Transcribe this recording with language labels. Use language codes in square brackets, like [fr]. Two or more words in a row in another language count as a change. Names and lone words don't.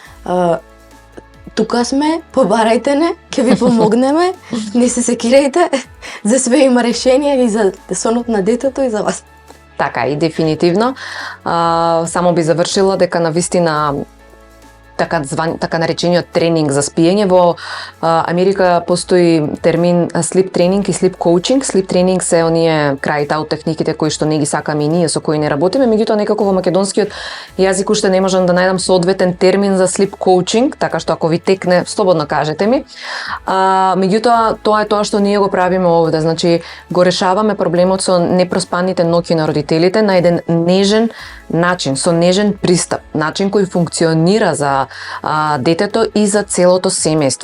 [mk] Тука сме, побарајте не, ќе ви помогнеме, не се секирајте, за све има решение и за сонот на детето и за вас. Така, и дефинитивно. Само би завршила дека навистина така наречениот тренинг за спиење. Во Америка постои термин sleep тренинг и [en] sleep coaching. [mk] Sleep тренинг се оние крај-аут техниките кои што не ги сакаме и ние, со кои не работиме, меѓутоа некако во македонскиот јазик уште не можам да најдам соодветен термин за [en] sleep coaching, [mk] така што ако ви текне, слободно кажете ми. Меѓутоа тоа е тоа што ние го правиме овде, значи го решаваме проблемот со непроспаните ноќи на родителите на еден нежен начин, со нежен пристап, начин кој функционира за детето и за целото семејство.